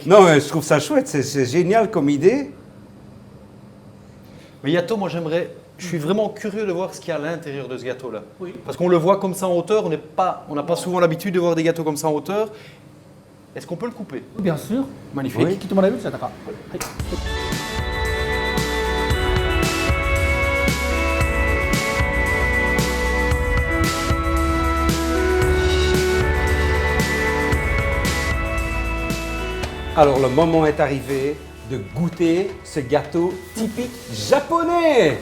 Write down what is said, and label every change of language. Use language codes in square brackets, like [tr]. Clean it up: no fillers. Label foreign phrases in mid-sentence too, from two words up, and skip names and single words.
[fr] Non, mais je trouve ça chouette, c'est génial comme idée. Mais Yato, moi j'aimerais, je suis vraiment curieux de voir ce qu'il y a à l'intérieur de ce gâteau-là. Oui. Parce qu'on le voit comme ça en hauteur, on n'a pas souvent l'habitude de voir des gâteaux comme ça en hauteur. Est-ce qu'on peut le couper? Bien sûr. Magnifique. [ja] 切ってもらえる？じゃあ、高。はい。 [fr] Alors, le moment est arrivé de goûter ce gâteau typique japonais.